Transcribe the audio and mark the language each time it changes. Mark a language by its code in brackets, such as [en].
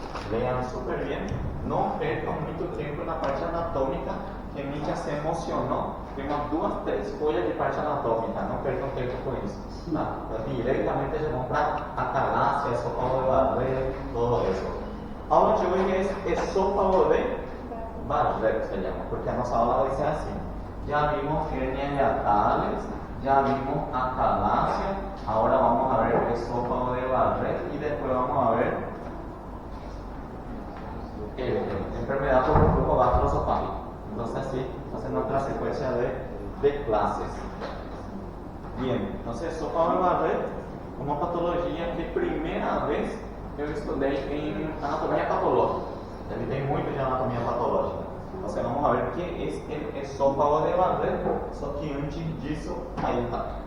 [pt] Leiam super bem. Não percam muito tempo na parte anatômica, que Mitchans se emocionou. Tem umas 2, 3 folhas de parte anatômica. Não percam tempo com isso. Tá? Então, diretamente já vão para a calásia, esôfago de Barrett, todo isso. A aula de hoje é esôfago de Barrett, [es] se llama, [pt] porque a nossa aula vai ser assim. Já vimos hernia hiatales, já vimos a calásia, agora vamos a ver o esôfago de Barrett [es] y después vamos a ver enfermedad por reflujo gastroesofágico. Entonces así, nuestra secuencia de clases. Bien, entonces [pt] esôfago de Barrett, uma patologia que primeira vez eu estudei em anatomia patológica. Ele tem muito de anatomia patológica. Então vamos a ver o que é o esôfago de Barrett, só que antes disso, aí tá?